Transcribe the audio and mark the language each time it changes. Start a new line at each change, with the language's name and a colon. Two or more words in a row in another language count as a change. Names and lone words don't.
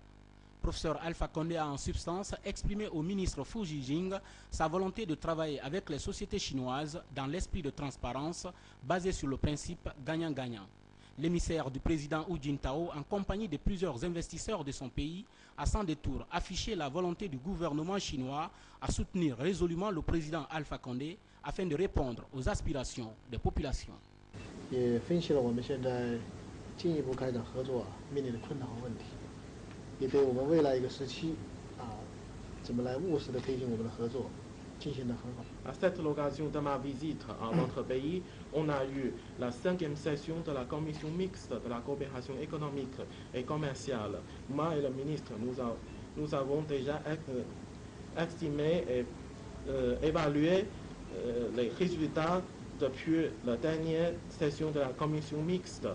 French: Professeur Alpha Condé a en substance exprimé au ministre Fu Jijing sa volonté de travailler avec les sociétés chinoises dans l'esprit de transparence basé sur le principe gagnant-gagnant. L'émissaire du président Hu Jintao, en compagnie de plusieurs investisseurs de son pays, a sans détour affiché la volonté du gouvernement chinois à soutenir résolument le président Alpha Condé afin de répondre aux aspirations des populations.
Chinese: 也分析了我们现在进一步开展合作面临的困难和问题，也对我们未来一个时期怎么来务实的推进我们的合作进行得很好。
French: À cette occasion de ma visite à votre pays, on a eu la 5e session de la commission mixte de la coopération économique et commerciale. Moi et le ministre, nous avons déjà estimé et évalué les résultats depuis la dernière session de la commission mixte.